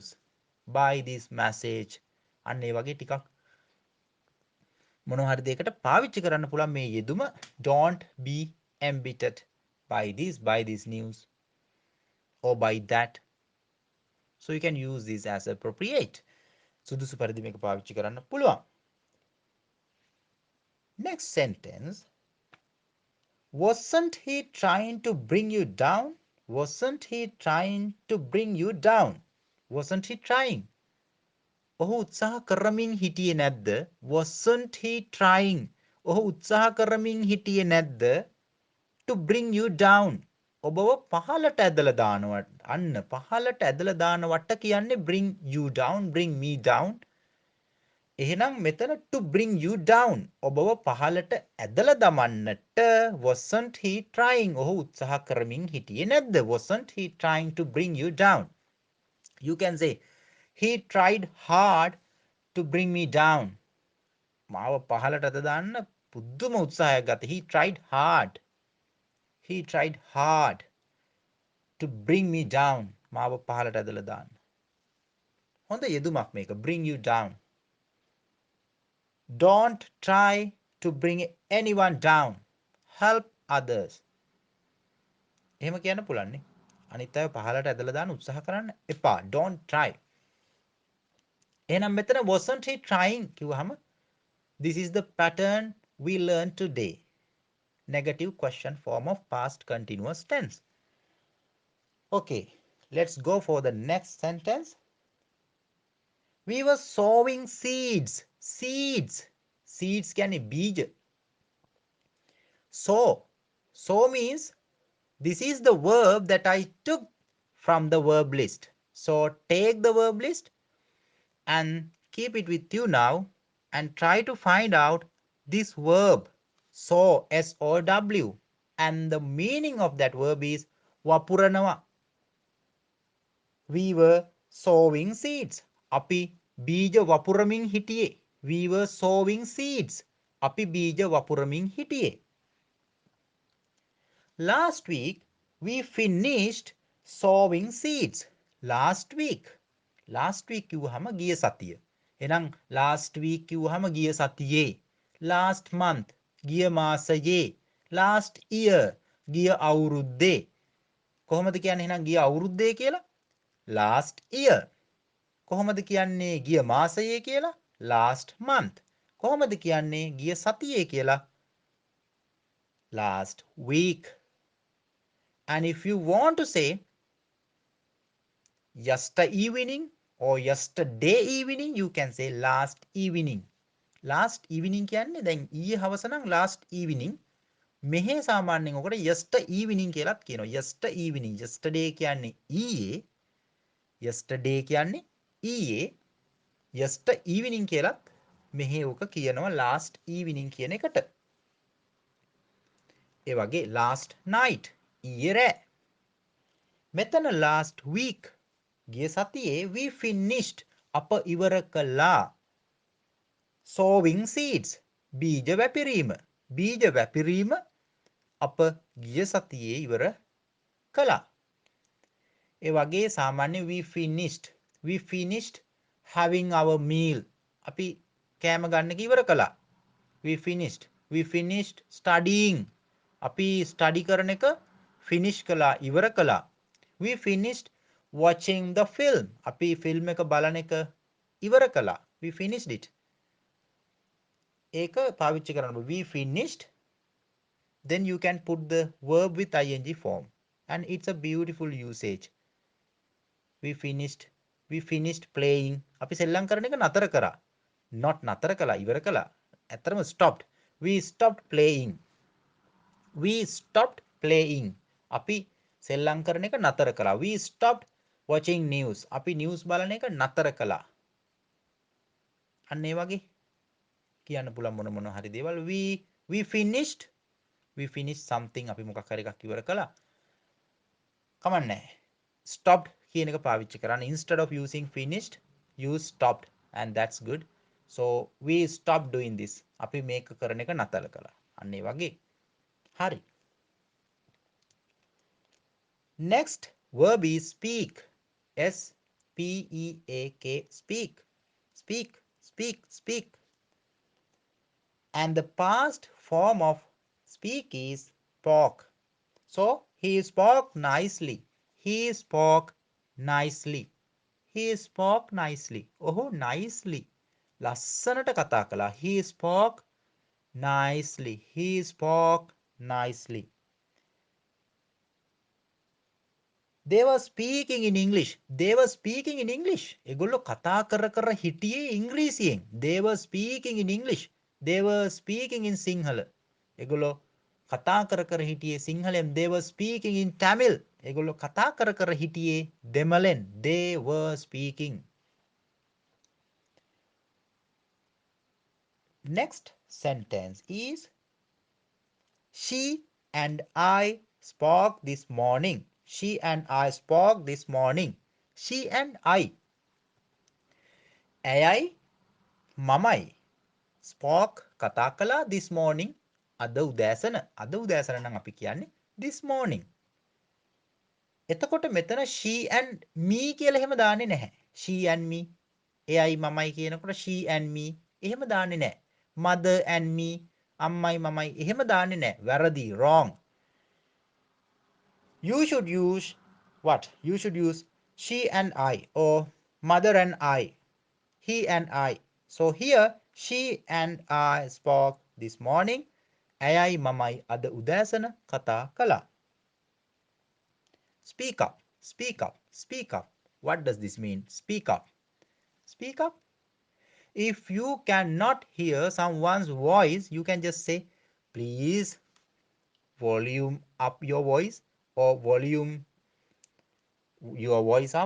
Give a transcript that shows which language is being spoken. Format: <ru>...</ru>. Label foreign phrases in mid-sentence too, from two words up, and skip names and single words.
<en>By this message.</en> <si>අන්න ඒ වගේ ටිකක් මොනවා හරි දෙයකට පාවිච්චි කරන්න පුළුවන් මේ යෙදුම</si> <en>don't be embittered by this news or by that. So you can use this as appropriate.</en> <si>සුදුසු පරිදි මේක පාවිච්චි කරන්න පුළුවන්.</si> <en>Next sentence. Wasn't he trying to bring you down? Wasn't he trying to bring you down? Wasn't he trying?</en> <si>ඔහු උත්සාහ කරමින් හිටියේ නැද්ද?</si> <en>Wasn't he trying?</en> <si>ඔහු උත්සාහ කරමින් හිටියේ නැද්ද?</si> <en>To bring you down.</en> <si>ඔබව පහළට ඇදලා දානවට. අන්න පහළට ඇදලා දානවට කියන්නේ</si> <en>bring you down, bring me down.</en> <si>එහෙනම් මෙතන</si> <en>to bring you down</en> <si>ඔබව පහලට ඇදලා දමන්නට</si> <en>wasn't he trying</en> <si>ඔහු උත්සාහ කරමින් හිටියේ නැද්ද?</si> <en>wasn't he trying to bring you down? You can say he tried hard to bring me down.</en> <si>මාව පහලට ඇද දාන්න පුදුම උත්සාහයක් ගත්තා.</si> <en>He tried hard. He tried hard to bring me down.</en> <si>මාව පහලට ඇදලා දාන්න. හොඳ යෙදුමක් මේක.</si> <en>bring you down. Don't try to bring anyone down. Help others.</en> <si>එහෙම කියන්න පුළුවන්නේ. අනිත් අය පහලට ඇදලා දාන්න උත්සාහ කරන්න එපා.</si> <en>Don't try.</en> <si>එහෙනම් මෙතන</si> <en>wasn't he trying කිව්වහම this is the pattern we learned today. Negative question form of past continuous tense. Okay, let's go for the next sentence. We were sowing seeds. Seeds. Seeds</en> <si>කියන්නේ බීජ.</si> <en>Sow. Sow means this is the verb that I took from the verb list. So take the verb list and keep it with you now and try to find out this verb. Sow, S-O-W. And the meaning of that verb is වපුරනවා. We were sowing seeds.</en> <si>අපි බීජ වපුරමින් හිටියේ.</si> <en>We were sowing seeds.</en> <si>අපි බීජ වපුරමින් හිටියේ.</si> <en>Last week we finished sowing seeds. Last week. Last week කිව්වහම</en> <si>ගිය සතිය. එහෙනම්</si> <en>last week</en> <si>කිව්වහම ගිය සතියේ.</si> <en>Last month</en> <si>ගිය මාසයේ.</si> <en>Last year</en> <si>ගිය අවුරුද්දේ. කොහොමද කියන්නේ එහෙනම් ගිය අවුරුද්දේ කියලා?</si> <en>Last year.</en> <si>කොහොමද කියන්නේ ගිය මාසයේ කියලා?</si> <en>Last month.</en> <si>කොහොමද කියන්නේ ගිය සතියේ කියලා?</si> <en>Last week. And if you want to say yesterday evening or yesterday evening, you can say last evening. Last evening</en> <si>කියන්නේ දැන් ඊයේ හවස නම්</si> <en>last evening.</en> <si>මෙහි සාමාන්‍යයෙන් ඔකට</si> <en>yesterday evening</en> <si>කියලාත් කියනවා.</si> <en>yesterday evening.</en> <si>yesterday කියන්නේ ඊයේ. yesterday කියන්නේ ඊයේ.</si> <en>yesterday evening</en> <si>කියලාත් මෙහි ඔක කියනවා</si> <en>last evening</en> <si>කියන එකට. ඒ වගේ</si> <en>last night</en> <si>ඊයේ රෑ. මෙතන</si> <en>last week</en> <si>ගිය සතියේ</si> <en>we finished</en> <si>අප ඉවර කළා.</si> <en>sowing seeds</en> <si>බීජ වැපිරීම. බීජ වැපිරීම අප ගිය සතියේ ඉවර කළා. ඒ වගේ සාමාන්‍ය</si> <en>we finished having our meal.</en> <si>අපි කෑම ගන්න එක ඉවර කළා.</si> <en>we finished studying.</en> <si>අපි study කරන එක finish කළා ඉවර කළා.</si> <en>we finished watching the film.</en> <si>අපි film එක බලන එක ඉවර කළා.</si> <en>we finished it.</en> <si>ඒක පාවිච්චි කරන්න.</si> <en>we finished, then you can put the verb with ing form and it's a beautiful usage. we finished playing.</en> <si>අපි සෙල්ලම් කරන එක නතර කරා. not නතර කළා ඉවර කළා.</si> <en>ඇත්තටම stopped. we stopped playing. we stopped playing.</en> <si>අපි සෙල්ලම් කරන එක නතර කළා.</si> <en>we stopped watching news.</en> <si>අපි news බලන එක නතර කළා. අන්න ඒ වගේ කියන්න පුළුවන් මොන හරි දේවල්.</si> <en>we finished something.</en> <si>අපි මොකක් හරි එකක් ඉවර කළා. කමන්නේ. stopped කියන එක පාවිච්චි කරන්න.</si> <en>instead of using finished, use stopped and that's good. So we stopped doing this.</en> <si>අපි මේක කරන එක නතර කළා. අන්න ඒ වගේ. හරි.</si> <en>Next verb is speak. S-P-E-A-K. Speak. Speak. And the past form of speak is spoke. So he spoke nicely. He spoke nicely.</en> <si>ඔහු nicely. ලස්සනට කතා කළා.</si> <en>He spoke nicely. They were speaking in English.</en> <si>ඒගොල්ලෝ කතා කර හිටියේ ඉංග්‍රීසියෙන්.</si> <en>They were speaking in English. They were speaking in Sinhala.</en> <si>ඒගොල්ලෝ කතා කර හිටියේ සිංහලෙන්.</si> <en>They were speaking in Tamil.</en> <si>ඒගොල්ලෝ කතා කර හිටියේ දෙමළෙන්.</si> <en>They were speaking. Next sentence is she and I spoke this morning. She and I spoke this morning. She and I.</en> <si>ඇයයි මමයි spoke කතා කළා</si> <en>this morning.</en> <si>අද උදෑසන. අද උදෑසන නම් අපි කියන්නේ</si> <en>this morning.</en> <si>එතකොට මෙතන</si> <en>she and me</en> <si>කියලා එහෙම දාන්නේ නැහැ.</si> <en>she and me.</en> <si>එයයි මමයි කියනකොට</si> <en>she and me</en> <si>එහෙම දාන්නේ නැහැ.</si> <en>mother and me</en> <si>අම්මයි මමයි එහෙම දාන්නේ නැහැ. වැරදි wrong.</si> <en>You should use what? You should use she and I or mother and I, he and I. So here she and I spoke this morning. ඇයයි මමයි අද උදෑසන කතා කළා. Speak up, speak up, speak up. What does this mean? Speak up. Speak up. If you cannot hear someone's voice, you can just say, please volume up your voice or volume your voice up.</en>